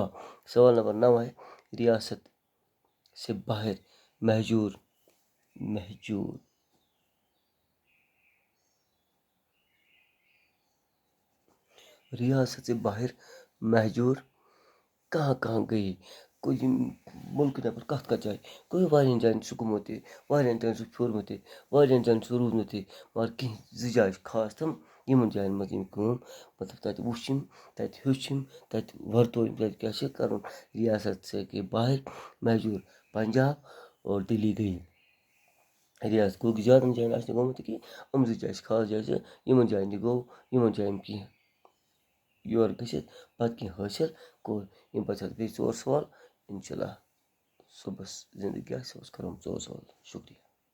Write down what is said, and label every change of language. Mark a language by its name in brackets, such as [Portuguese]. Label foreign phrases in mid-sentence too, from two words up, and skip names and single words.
[Urdu] سوال نمبر 9 ہے، ریاست سے باہر مہجور ریاست سے باہر مہجور کہاں کہاں گئی؟ [Kashmiri] کوئی ملک نٮ۪بر کَتھ کَتھ جایہِ؟ کوئی واریاہن جایَن چھُ گوٚمُت تہِ، واریاہن جایَن چھُ پھیوٗرمُت تہِ، واریاہن جایَن چھُ روٗدمُت تہِ، مگر کینٛہہ 2 جایہِ چھِ خاص تِم، یِمن جایَن منٛز أمۍ کٲم، مطلب تَتہِ وٕچھ أمۍ، تَتہِ ہیوٚچھ أمۍ، تَتہِ ورتوو أمۍ، تَتہِ کیٛاہ چھِ کَرُن۔ [Urdu] ریاست سے کے باہر مہجور پنجاب اور دلی گئی۔ [Kashmiri] ریاست گوٚو زیادَن جایَن آسہِ نہٕ گوٚمُت تہِ کینٛہہ، یِم 2 جایہِ چھِ خاص جایہِ چھِ، یِمن جایَن تہِ گوٚو، یِمن جایَن کینٛہہ یور گٔژھِتھ پَتہٕ کینٛہہ حٲصِل کوٚر۔ ییٚمہِ پَتہٕ بیٚیہِ 4 سوال، [Arabic] اِنشاء اللہ [Kashmiri] صُبحس زندگی آسہِ صُبحس کَرو 4 سوال۔ شُکریہ۔